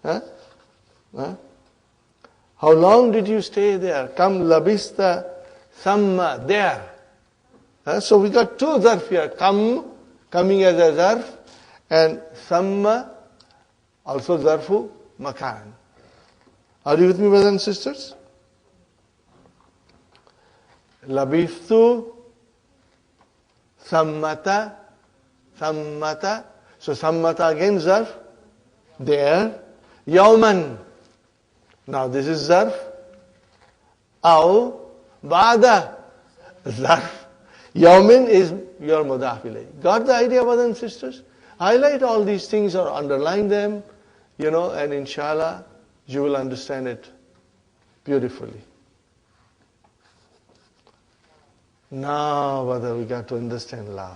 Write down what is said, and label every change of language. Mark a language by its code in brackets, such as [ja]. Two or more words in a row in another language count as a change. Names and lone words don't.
[en] How long did you stay there? [ar] كم لبثت ثمّ, there. [en] So we got two zarf here. Kam, coming as a zarf, and samma, also [ar] ظرف مكان. [en] Are you with me, brothers and sisters? [ar] لبثوا ثمّة ثمّة. [en] So sammata again zarf. There. Yawman. Now this is zarf. [ar] أو بعد. [en] Zarf. Yawmin is your [ar] مضاف إليه. [en] Got the idea, brothers and sisters? Highlight all these things or underline them, and inshallah, you will understand it beautifully. Now, brother, we got to understand love.